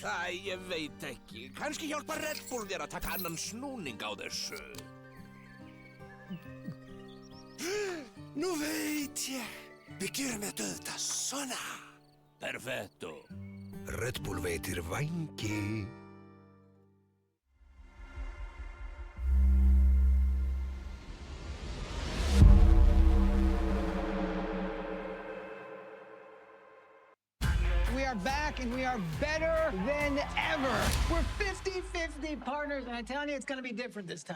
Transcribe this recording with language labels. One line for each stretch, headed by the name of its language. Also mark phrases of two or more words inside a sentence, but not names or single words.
Icelandic: Æ, ég veit ekki. Kannski hjálpar Red Bull þér að taka annan snúning á þessu. Nú veit ég. Við gerum þetta auðvitað svona. Perfetto. Red Bull veitir vængi.
English: We are back and we are better than ever. We're 50-50 partners and I'm telling you it's going to be different this time.